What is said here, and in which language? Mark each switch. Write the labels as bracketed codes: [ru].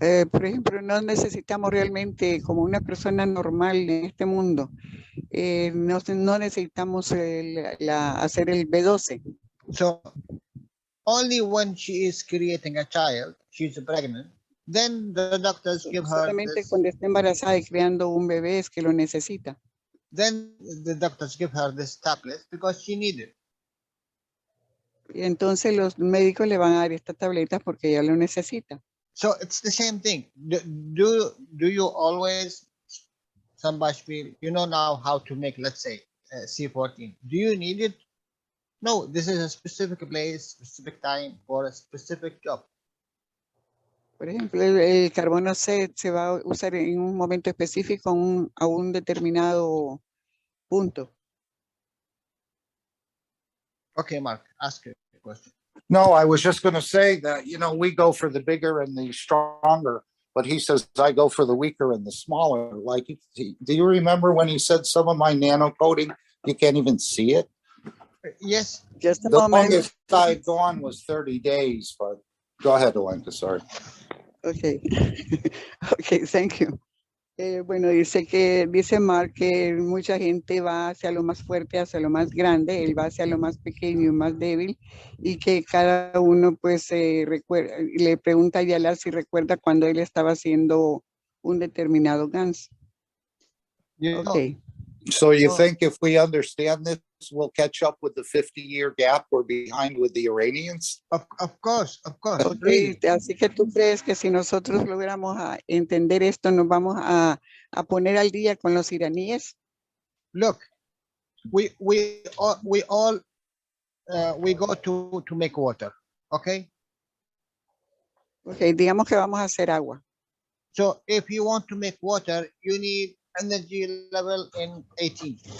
[es] Por ejemplo, no necesitamos realmente, como una persona normal en este mundo, no necesitamos hacer el B12. [en] So, only when she is creating a child, she's pregnant, then the doctors give her [es] solamente [en] this. [es] cuando está embarazada y creando un bebé es que lo necesita. [en] Then the doctors give her this tablet because she needs it. [es] Y entonces los médicos le van a dar esta tableta porque ella lo necesita. [en] So it's the same thing. Do you always, Sambashvili, you know now how to make, let's say, C14. Do you need it? No, this is a specific place, specific time for a specific job. [es] Por ejemplo, el carbono C se va a usar en un momento específico a un determinado punto. [en] Okay, Mark, ask your question. No, I was just going to say that, you know, we go for the bigger and the stronger, but he says I go for the weaker and the smaller. Like, do you remember when he said some of my nano coating, you can't even see it? Yes. Just a the moment. longest I'd gone was 30 days, but go ahead, Alenka, sorry. Okay. Okay, thank you. [es] Bueno, dice Mark que mucha gente va hacia lo más fuerte, hacia lo más grande, él va hacia lo más pequeño y más débil, y que cada uno pues recuerda, le pregunta a Yala si recuerda cuando él estaba haciendo un determinado GANS. [en] Okay. So you think if we understand this, we'll catch up with the 50-year gap we're behind with the Iranians? Of course. Okay, really. [es] así que tú crees que si nosotros logramos entender esto, nos vamos a poner al día con los iraníes. [en] Look, we all go to make water, okay? [es] Okay, digamos que vamos a hacer agua. [en] So if you want to make water, you need energy level in 18.